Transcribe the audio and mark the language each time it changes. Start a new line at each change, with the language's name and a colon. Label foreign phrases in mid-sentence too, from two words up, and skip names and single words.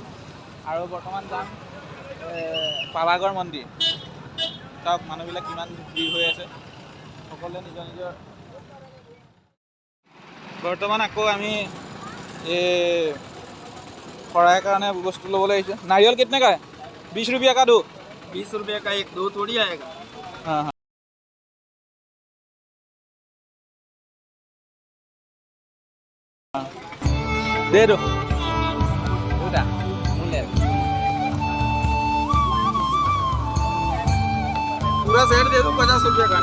Assamese: আৰু বৰ্তমান যাম পাৱাগড় মন্দিৰ। চাওক মানুহবিলাক কিমান ভিৰ হৈ আছে, সকলোৱে নিজৰ বৰ্তমান আকৌ আমি শৰাইৰ কাৰণে বস্তু ল'বলৈ আহিছোঁ।
Hindi: নাৰিयल कितने का है? 20 रुपया का 2। 20 रुपये का 1, 2 थोड़ी आएगा। हाँ हाँ, दे दो पूरा सेट दे दो 50 रुपये का।